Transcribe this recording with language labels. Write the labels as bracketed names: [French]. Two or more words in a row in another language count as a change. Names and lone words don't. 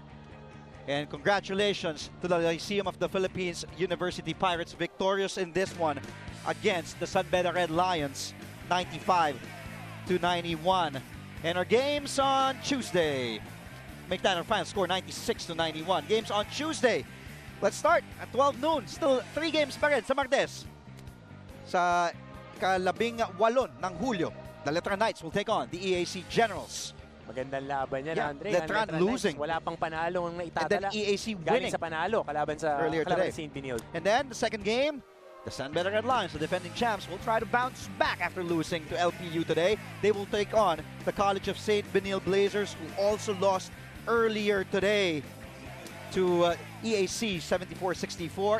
[English] And congratulations to the Lyceum of the Philippines University Pirates, victorious in this one against the San Beda Red Lions, 95-91. And our games on Tuesday, make that our final score, 96-91. Games on Tuesday, let's start at 12 noon. [Filipino] Still 3 games pa rin sa Martes. Sa ika-18 ng Hulyo, [English] the Letran Knights will take on the EAC Generals. [Filipino] Magandang laban yan, [English] Yeah, Andre. Letran losing. [Filipino] Wala pang panalo ang naitatala. [English] And then EAC [Filipino] Galing [English] winning [Filipino] sa panalo, kalaban sa [English] earlier today. St. Benilde. And then the second game, the San Beda Red Lions, the defending champs, will try to bounce back after losing to LPU today. They will take on the College of St. Benilde Blazers, who also lost earlier today to EAC 74-64.